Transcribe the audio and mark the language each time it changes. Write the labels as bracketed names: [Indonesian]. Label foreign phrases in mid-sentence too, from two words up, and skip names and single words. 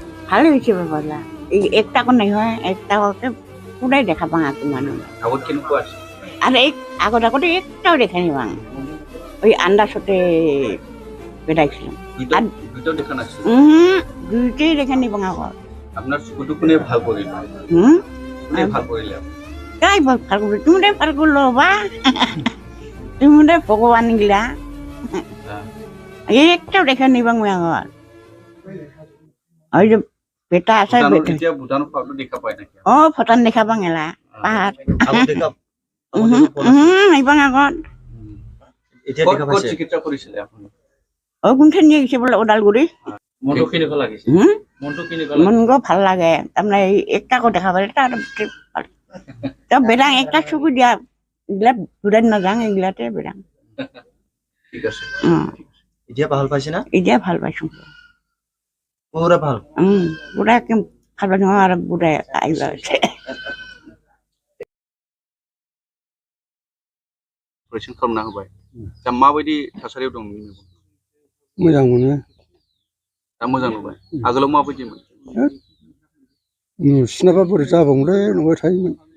[Rangpuri] ভালো হয়েছে বাবা এই একটা কোন নাই হয় একটা হকে পুরাই দেখা পাং aku মানুষ [Assamese] আগত কেনেকুৱা আছে [Rangpuri] আর এই আগতে একটাও দেখানি পাং ওই আন্দাজতে বেড়াইছিলাম আর দুইটাও দেখা নাছিল দুইটাই দেখানি পাং আগত [Assamese] আপনার চকুটো কোনে ভাল কৰিলে কোনে ভাল কৰিলে [Rangpuri] তাই ভাল করবে তুমি ভাল করলো বা তুমি ভগবান গিলা একটাও দেখানি পাং আগত ওই যে বেটা আছে [Assamese] এতিয়া ভুটানৰ পাহাৰটো দেখা পায় নাকি [Rangpuri] ভূটান দেখা পাং এলা পাহাড় আগত দেখা এইবাং আগত [Assamese] এতিয়া দেখা পাইছে চিকিৎসা কৰিছিলে আপুনি [Rangpuri] কোনখান নিয়ে গেছে বলে ওদালগুৰি [Assamese] মনটো কেনেকুৱা লাগিছে মনটো কেনেকুৱা [Rangpuri] মন গো ভাল লাগে তাৰমানে একটাকো দেখা পালে তাৰ বেৰাং একটা চকু দিয়া এইগিলা ঘূৰাই নাযাওঁ এইগিলাতে বেৰাং [Assamese] ঠিক আছে এতিয়া ভাল পাইছে না এতিয়া ভাল পাইছো পুৰা ভাল পুৰা একদম ভাল পাইছো আৰু পুৰা আহিব আছে [Bodo] अपारेशन खालामना होबाय दा माबायदि थासारियाव दं मोजां मोनो दा मोजां नुबाय आगोलाव माबायदिमोन नुसिनाबा बोरै जाबावोलै नुबाय थायोमोन